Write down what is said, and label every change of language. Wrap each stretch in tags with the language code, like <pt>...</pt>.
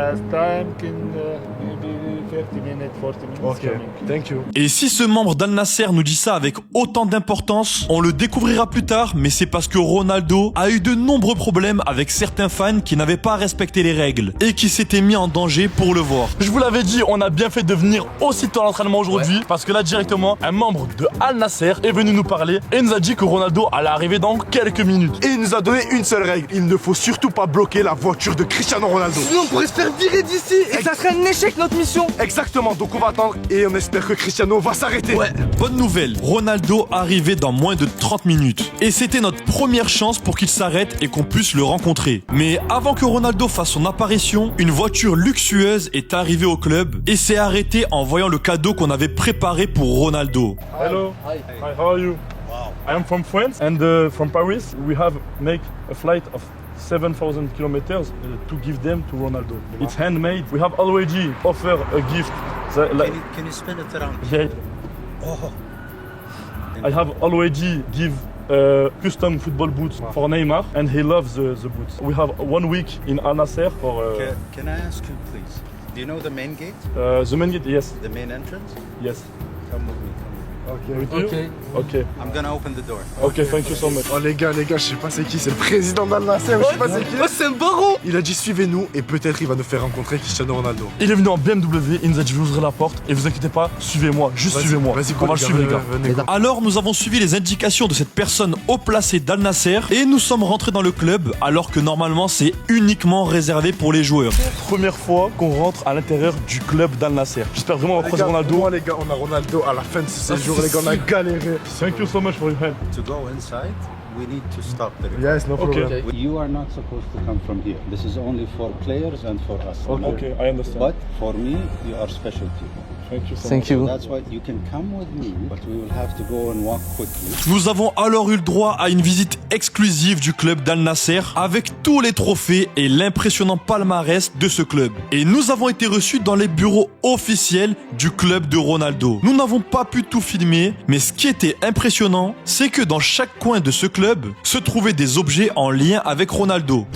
<en>Time can maybe 30 minutes, 40 minutes. Okay, thank you.</en> <fr>Et si ce membre d'Al Nasser nous dit ça avec autant d'importance, on le découvrira plus tard, mais c'est parce que Ronaldo a eu de nombreux problèmes avec certains fans qui n'avaient pas respecté les règles et qui s'étaient mis en danger pour le voir. Je vous l'avais dit, on a bien fait de venir aussitôt à l'entraînement aujourd'hui parce que là directement, un membre de Al Nasser est venu nous parler et nous a dit que Ronaldo allait arriver dans quelques minutes. Et il nous a donné une seule règle, il ne faut surtout pas bloquer la voiture de Cristiano Ronaldo. Sinon on pourrait se faire virer d'ici et ça serait un échec notre mission. Exactement, donc on va attendre et on espère que Cristiano va s'arrêter. Ouais, bonne nouvelle, Ronaldo arrivait dans moins de 30 minutes. Et c'était notre première chance pour qu'il s'arrête et qu'on puisse le rencontrer. Mais avant que Ronaldo fasse son apparition, une voiture luxueuse est arrivée au club et s'est arrêtée en voyant le cadeau qu'on avait préparé pour Ronaldo.</fr> <en>Hello. Hi, how are you? Wow. I am from France and from Paris. We have make a flight of 7,000 kilometers to give them to Ronaldo. It's handmade. We have already offered a gift. Can you spin it around? Yeah. Oh. I have already give custom football boots for Neymar and he loves the boots. We have 1 week in Al Nasser for... Can I ask you please, do you know the main gate? The main gate, yes. The main entrance? Yes. Come with me. Okay. I'm gonna open the door. Okay, thank you so much.</en> <fr>Oh les gars, je sais pas c'est qui, c'est le président d'Al Nasser, je sais pas c'est qui. Oh c'est un baron. Il a dit suivez-nous et peut-être il va nous faire rencontrer Cristiano Ronaldo. Il est venu en BMW, il nous a dit je vais ouvrir la porte et vous inquiétez pas, suivez-moi, juste suivez-moi. Vas-y, on va le suivre les gars. Venez, go. Alors nous avons suivi les indications de cette personne haut placée d'Al Nasser et nous sommes rentrés dans le club alors que normalement c'est uniquement réservé pour les joueurs. Première fois qu'on rentre à l'intérieur du club d'Al Nasser. J'espère vraiment qu'on va croiser Ronaldo. Moi les gars, on a Ronaldo à la fin de ce séjour, les gars, on a galéré.</fr> <en>Thank you so much for your help. To go inside, we need to stop the recording. Yes, no problem. Okay. You are not supposed to come from here. This is only for players and for us. Okay, I understand. But for me, you are special people. Thank you so Thank much. you. That's why you can come with me, but we will have to go and walk quickly.</en> <fr>Nous avons alors eu le droit à une visite exclusive du club d'Al Nasser avec tous les trophées et l'impressionnant palmarès de ce club. Et nous avons été reçus dans les bureaux officiels du club de Ronaldo. Nous n'avons pas pu tout filmer, mais ce qui était impressionnant, c'est que dans chaque coin de ce club se trouvaient des objets en lien avec Ronaldo.</fr>